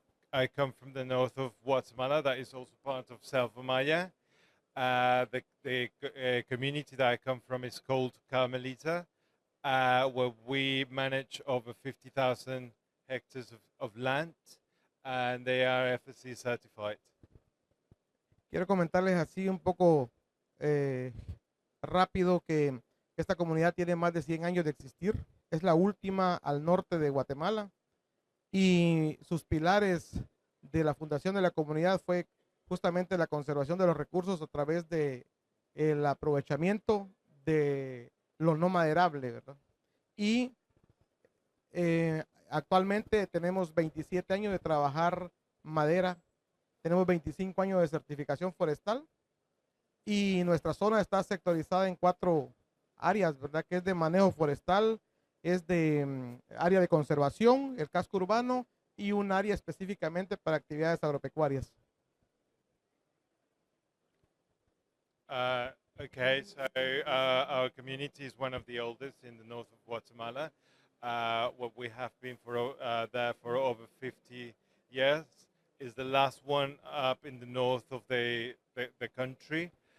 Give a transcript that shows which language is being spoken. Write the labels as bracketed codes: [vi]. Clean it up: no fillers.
[en] I come from the north of Guatemala, that is also part of Selva Maya. The community that I come from is called Carmelita, where we manage over 50,000 hectares of land, and they are FSC certified. [es] Quiero comentarles así un poco rápido que esta comunidad tiene más de 100 años de existir. Es la última al norte de Guatemala, y sus pilares de la fundación de la comunidad fue justamente la conservación de los recursos a través de el aprovechamiento de lo no maderable, ¿verdad? Y actualmente tenemos 27 años de trabajar madera, tenemos 25 años de certificación forestal, y nuestra zona está sectorizada en 4 áreas, ¿verdad? Que es de manejo forestal, es de área de conservación, el casco urbano, y un área específicamente para actividades agropecuarias. [en] Okay, so our community is one of the oldest in the north of Guatemala. What we have been there for over 50 years. Is the last one up in the north of the country.